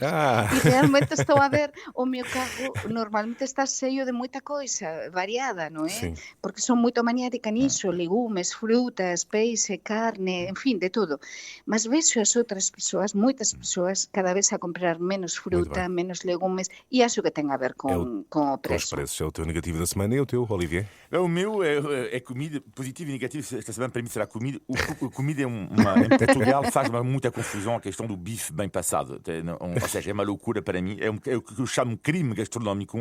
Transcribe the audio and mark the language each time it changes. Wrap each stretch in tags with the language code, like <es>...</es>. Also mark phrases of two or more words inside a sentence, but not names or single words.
<gl>E realmente estou a ver, o meu carro normalmente está cheio de moita coisa variada, non é?</gl> <pt>Sim.</pt> <gl>Porque son moito maniática niso, legumes, frutas, peixe, carne, en fin, de todo. Mas vexo as outras persoas, moitas persoas, cada vez a comprar menos fruta, menos legumes, e acho que ten a ver con o preço.</gl> <pt>Com os preços. É o teu negativo da semana e o teu, Olivier? O meu é comida, positivo e negativo. Esta semana para mim será comida. O comida em Portugal faz muita confusão a questão do bife bem passado. Ou seja, é uma loucura para mim. É o que eu chamo de crime gastronómico.</pt>